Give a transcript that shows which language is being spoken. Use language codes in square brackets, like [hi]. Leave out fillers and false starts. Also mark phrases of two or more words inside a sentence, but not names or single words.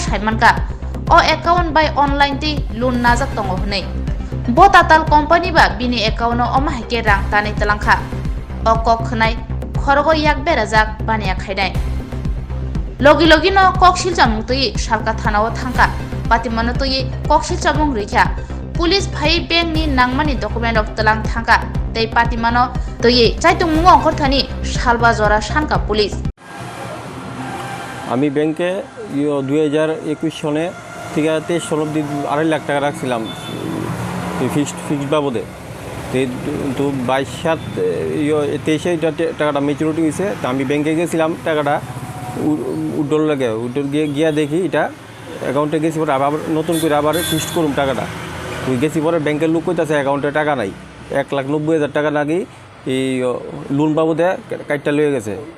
[trp] saimanka o [en] account by online [trp] ti loan najak tongo hanai bo tatal company ba bini account o omahike rang tani telangkha o kok khnai khorogo yak berajak bania khainai logi logi no koksil jamung tui salka thana o thangka patimano tui koksil jamung rikha Police phai bank ni nangmani [en] document of [trp] telang thangka tei patimano tui chaitung mungo khorthani salba jora sanka police [bn] আমি ব্যাংকে 2021 সনে থেকে 23 সন অব্দি 2.5 লাখ টাকা রাখছিলাম ফিক্সড বাবদে তো 22/7 টাকাটা ম্যাচুরিটি হয়েছে তো আমি ব্যাংকে গেছিলাম টাকাটা উড্ডল লাগে উড্ডল গিয়া দেখি এটা অ্যাকাউন্টে গেছি পরে আবার নতুন করে আবার ফিক্সড করুম টাকাটা ওই গেছি পরে ব্যাংকের লোক কইতাছে অ্যাকাউন্টে টাকা নাই 1,90,000 টাকা নাকি এই লোন বাবদে কাইটটা লয়ে গেছে